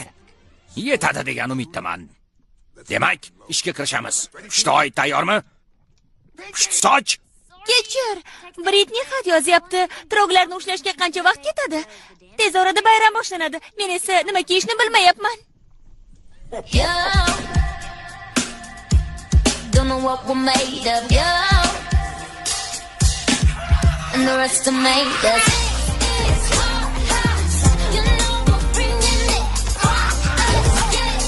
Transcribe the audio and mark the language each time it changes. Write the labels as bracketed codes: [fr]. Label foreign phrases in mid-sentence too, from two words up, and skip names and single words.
[uz] Yetadi degan umiddaman. Demak, ishga kirishamiz. Pushtoy tayyormi? Pushti soch. Kechir. Britni xat yozyapti. Troglarni ushlashga qancha vaqt ketadi? Tez orada bayram boshlanadi. Men esa nima kiyishni bilmayapman. [en] Don't know what we're made of, and the rest are made of. You know we're bringing it.